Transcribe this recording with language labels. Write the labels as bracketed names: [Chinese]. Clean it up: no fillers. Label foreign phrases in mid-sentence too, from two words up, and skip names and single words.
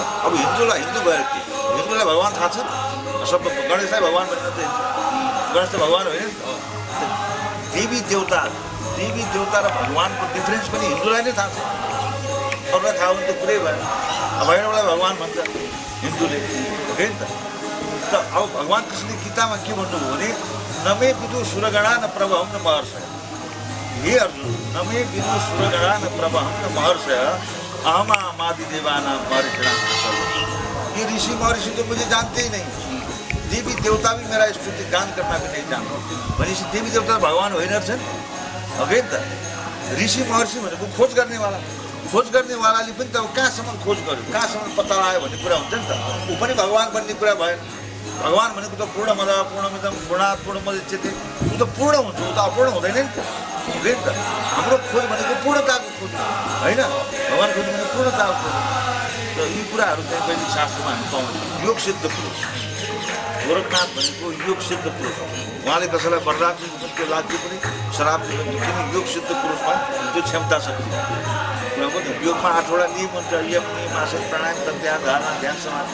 [Nepali] अब हिन्दूलाई हिन्दू भएर के, हिन्दूलाई भगवान थाहा छ? सब गणेशलाई भगवान भनेर चाहिँ गणेश त भगवान होइन। देवी देवता र भगवानको डिफ्रेन्स पनि हिन्दूलाई नै थाहा छ। अरूलाई थाहा हुनु त कुरै भएन। भैरवलाई भगवान भन्छ हिन्दूले, हो नि त। अब भगवान कृष्णले गीतामा के भन्नुभयो भने [Sanskrit] नमे विदु सुरगणा न प्रभहं न महर्षय। हे अर्जुन, नमे विदु सुरगणा न प्रभहं न महर्षय अहम आदि देवाना महर्षिणां। [Hindi] ये ऋषि महर्षि तो मुझे जानते ही नहीं, देवी देवता भी मेरा स्तुति गान करना भी नहीं जानते। [Nepali] भनेपछि देवी देवता भगवान होइन रहेछन्, हो नि त। ऋषि महर्षि भनेको खोज गर्नेवालाले पनि त अब कहाँसम्म खोज गर्यो, कहाँसम्म पत्ता आयो भन्ने कुरा हुन्छ नि त। ऊ पनि भगवान बन्ने कुरा भएन। भगवान भनेको त [Sanskrit] पूर्णमद पूर्णमिदं पूर्णात् पूर्णमुदच्यते, [Nepali] ऊ त पूर्ण हुन्छ, ऊ त अपूर्ण हुँदैन नि त, हो नि त। हाम्रो खोज भनेको पूर्णताको खोज होइन, भगवान खोज भनेको पूर्णताको खोज। र यी कुराहरू चाहिँ वैदिक शास्त्रमा हामी पाउँछौँ। योग सिद्ध पुरुष गोरखनाथ भनेको योग सिद्ध पुरुष। उहाँले कसैलाई वरदान दिनु त्यो लाग्यो पनि, श्राप दिनु किन योग सिद्ध पुरुषमा त्यो क्षमता शक्ति योगमा 8वटा नियम हुन्छ, यम नियम, आसन, प्राणायाम, प्रत्याहार, धारणा, ध्यान, समाधि।